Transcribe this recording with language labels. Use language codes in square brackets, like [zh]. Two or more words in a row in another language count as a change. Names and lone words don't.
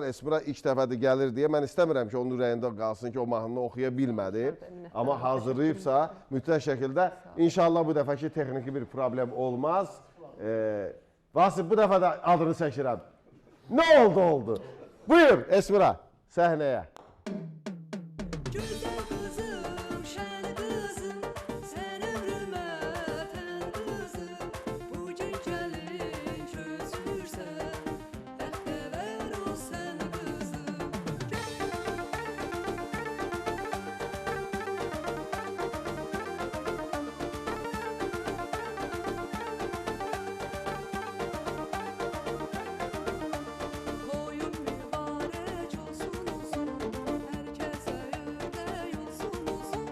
[az] Esmira ilk dəfədir gəlir deyə mən istəmirəm ki, onun ürəyində qalsın ki, o mahnını oxuya bilmədi. Amma hazırlayıbsa mütləq şəkildə inşallah bu dəfəki texniki bir problem olmaz. Vasif, bu dəfə də adını çəkirəm. Nə oldu? Buyur Esmira, səhnəyə. [tr] Güzel kızım, şen kızım, sen ömrüme ten kızım. Bugün gelin çözürsen, bəxtə ver o sen kızım. Toyun mübarek olsun olsun, herkese ördek olsun olsun.